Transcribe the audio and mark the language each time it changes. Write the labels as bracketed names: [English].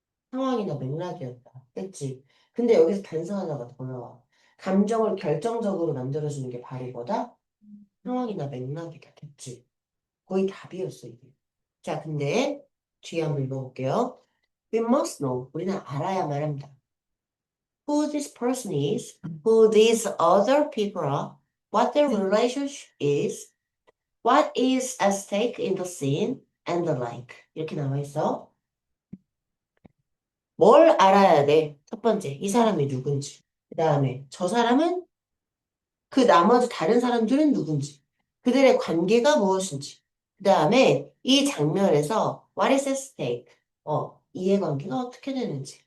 [Korean] 상황이나 맥락이었다. 그치? 근데 여기서 단서 하나가 더 나와. 감정을 결정적으로 만들어주는 게 바로 이거다? 상황이나 맥락이다. 됐지? 거의 답이었어, 이게. 자, 근데 뒤에 한번 읽어볼게요. [English] We must know. [Korean] 우리는 알아야만 합니다. [English] Who this person is, who these other people are, what their relationship is, what is at stake in the scene, and the like. [Korean] 이렇게 나와 있어. 뭘 알아야 돼? 첫 번째, 이 사람이 누군지. 그 다음에, 저 사람은 그 나머지 다른 사람들은 누군지. 그들의 관계가 무엇인지. 그 다음에, 이 장면에서 [English] what is at stake? [Korean] 이해관계가 어떻게 되는지.